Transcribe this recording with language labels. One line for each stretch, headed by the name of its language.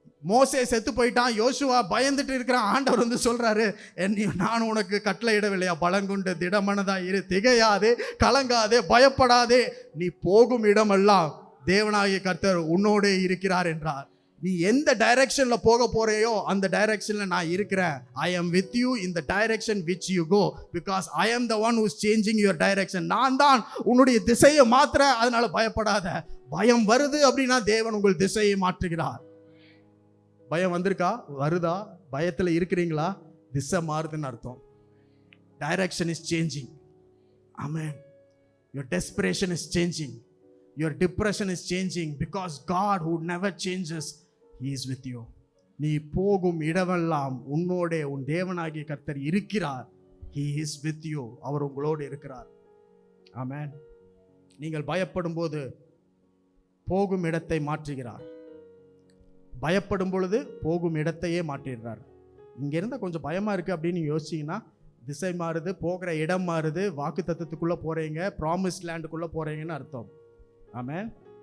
Tamil: மோசே செத்து போயிட்டான், யோசுவா பயந்துட்டு இருக்கிறான். ஆண்டவர் வந்து சொல்றாரு, நான் உனக்கு கட்டளை இடவில்லையா, பலங்குண்டு திடமனதா இரு, திகையாதே, கலங்காதே, பயப்படாதே, நீ போகும் இடமெல்லாம் தேவனாகிய கர்த்தர் உன்னோடே இருக்கிறார் என்றார். நீ எந்த டைரக்ஷன்ல போக போறையோ அந்த டைரக்ஷன்ல நான் இருக்கிறேன்.
English: I am with you in the direction which you go because I am the one who is changing your direction.
Tamil: நான் தான் உன்னுடைய திசையை மாத்துறேன், அதனால பயப்படாத. பயம் வருது அப்படின்னா தேவன் உங்கள் திசையை மாற்றுகிறார். பயம் வந்திருக்கா, வருதா, பயத்துல இருக்கிறீங்களா, திசை மாறுதுன்னு அர்த்தம்.
English: Direction is changing. Amen. your desperation is changing, your depression is changing because God who never changes, he is with you.
Tamil: நீ போகும் இடமெல்லாம் உன்னோட உன் தேவனாகிய கர்த்தர் இருக்கிறார்.
English: he is with you.
Tamil: அவர் உங்களோடு இருக்கிறார்.
English: Amen.
Tamil: நீங்கள் பயப்படும் போது போகும் இடத்தை மாற்றுகிறார். பயப்படும் பொழுது போகும் இடத்தையே மாற்றிடுறார். இங்க இருந்தா கொஞ்சம் பயமா இருக்கு அப்படின்னு யோசிச்சீங்கன்னா திசை மாறுது, போகிற இடம் மாறுது, வாக்கு தத்தத்துக்குள்ள போறீங்க, ப்ராமிஸ் லேண்டுக்குள்ள போறீங்கன்னு அர்த்தம். ஆமென்.